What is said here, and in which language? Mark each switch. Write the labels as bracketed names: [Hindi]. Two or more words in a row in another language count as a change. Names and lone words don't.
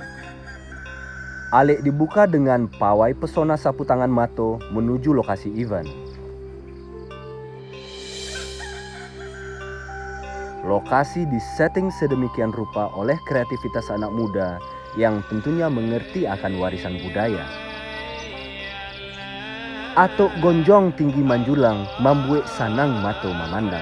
[Indonesian] Alek dibuka dengan pawai pesona sapu tangan Mato menuju lokasi event. Lokasi disetting sedemikian rupa oleh kreativitas anak muda yang tentunya mengerti akan warisan budaya. [Minangkabau] Atok gonjong tinggi manjulang, mambuek sanang Mato memandang.